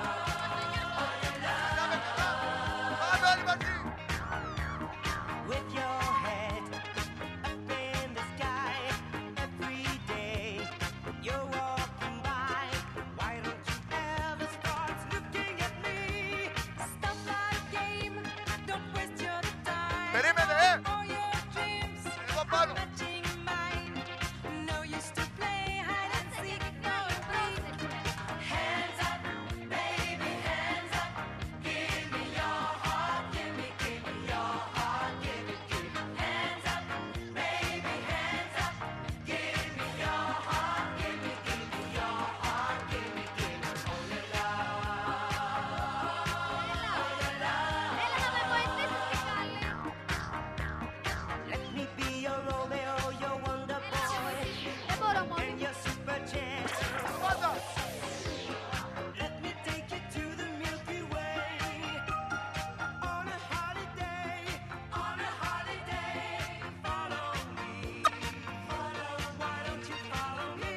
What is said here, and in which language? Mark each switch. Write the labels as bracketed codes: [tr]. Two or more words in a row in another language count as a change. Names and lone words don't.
[el] Πάμε καλά. Πάμε όλοι μαζί. [en] With your head up in the sky every day you're walking by. Why don't you ever start looking at me? Stop that game, don't waste your time. [el] Περίμενε, [en] All your dreams [el] Εδώ πάνω. [en] matching mine. No use to play hide and seek, no break. Hands up, baby, hands up. Give me your heart, give me your heart, give it. Hands up, baby, hands up. Give me your heart, give me your heart, give it. Oh, la, la. [el] Έλα να με βοηθήσεις, Μιχάλη. [en] Let me be your Romeo, your wonder boy, [el] Δεν μπορώ μόνη and μου. [en] your super champ. [el] Πάντα. [en] Let me take you to the Milky Way on a holiday, on a holiday. Follow me, follow. Why don't you follow me?